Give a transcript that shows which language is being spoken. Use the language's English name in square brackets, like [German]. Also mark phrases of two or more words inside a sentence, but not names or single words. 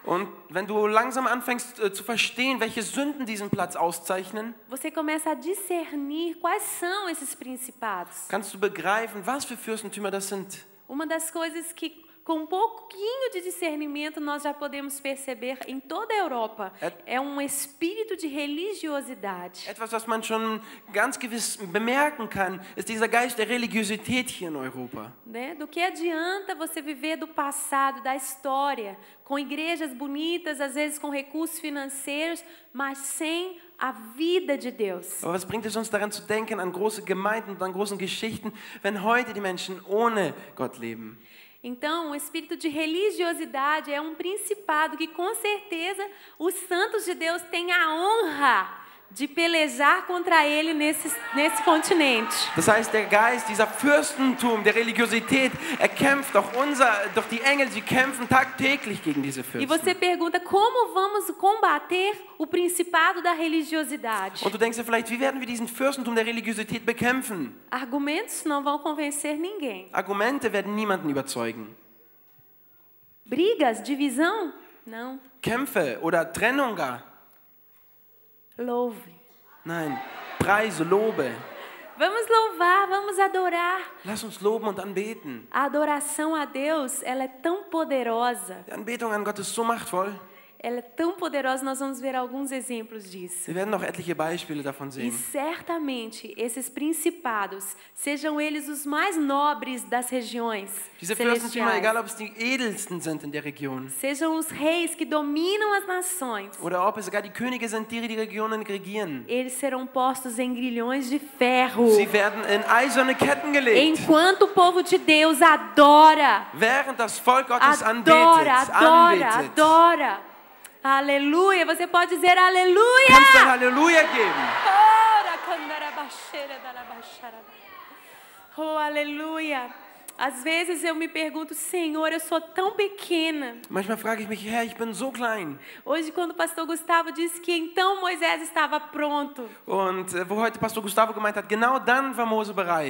[German] Und wenn du langsam anfängst zu verstehen, welche Sünden diesen Platz auszeichnen, [Portuguese] você começa a discernir quais são esses principados. [German] kannst du begreifen, was für Fürstentümer das sind. [Portuguese] Uma das coisas que, com um pouquinho de discernimento, nós já podemos perceber em toda a Europa, é um espírito de religiosidade. [German] Etwas, was man schon ganz gewiss bemerken kann, ist dieser Geist der Religiosität hier in Europa. [Portuguese] Né? Do que adianta você viver do passado, da história, com igrejas bonitas, às vezes com recursos financeiros, mas sem a vida de Deus. [German] Aber was bringt es uns daran zu denken, an große Gemeinden und an großen Geschichten, wenn heute die Menschen ohne Gott leben? [Portuguese] Então, o espírito de religiosidade é um principado que, com certeza, os santos de Deus têm a honra de pelejar contra ele nesse continente. [German] Das heißt, der Geist, dieser Fürstentum der Religiosität, er kämpft, doch die Engel, sie kämpfen tagtäglich gegen diese [Portuguese] E você [German] Fürsten. [Portuguese] pergunta, como vamos combater o principado da religiosidade? [German] Und du denkst dir vielleicht, wie werden wir diesen Fürstentum der Religiosität bekämpfen? [Portuguese] Argumentos não vão convencer ninguém. [German] Argumente werden niemanden überzeugen. [Portuguese] Brigas, divisão? Não. [German] Kämpfe oder Trennung gar? [Portuguese] Louve. [German] Nein, preise, lobe. [Portuguese] Vamos louvar, vamos adorar. [German] Lass uns loben und anbeten. [Portuguese] A adoração a Deus, ela é tão poderosa. [German] Die Anbetung an Gott ist so machtvoll. [Portuguese] Ela é tão poderosa, nós vamos ver alguns exemplos disso. [German] Wir werden noch etliche Beispiele davon [Portuguese] E [German] sehen. [Portuguese] certamente esses principados, sejam eles os mais nobres das regiões [German] Diese Fürstentümer, egal [Portuguese] celestiais, [German] ob es die edelsten sind in der Region [Portuguese] sejam os reis que dominam as nações, [German] oder ob es sogar die Könige sind, die Regionen regieren. [Portuguese] eles serão postos em grilhões de ferro. [German] Sie werden in eiserne Ketten gelegt, [Portuguese] Enquanto o povo de Deus adora, [German] während das Volk Gottes [Portuguese] adora, adora, [German] anbetet. [Portuguese] adora. Aleluia, você pode dizer aleluia. [German] Kannst du ein Halleluja geben? [Portuguese] Oh, aleluia. Às vezes eu me pergunto, Senhor, eu sou tão pequena. [German] Manchmal frage ich mich, Herr, ich bin so klein. [Portuguese] Hoje, quando o pastor Gustavo disse que então Moisés estava pronto. [German] Und wo heute Pastor Gustavo gemeint hat, genau dann war Mose bereit.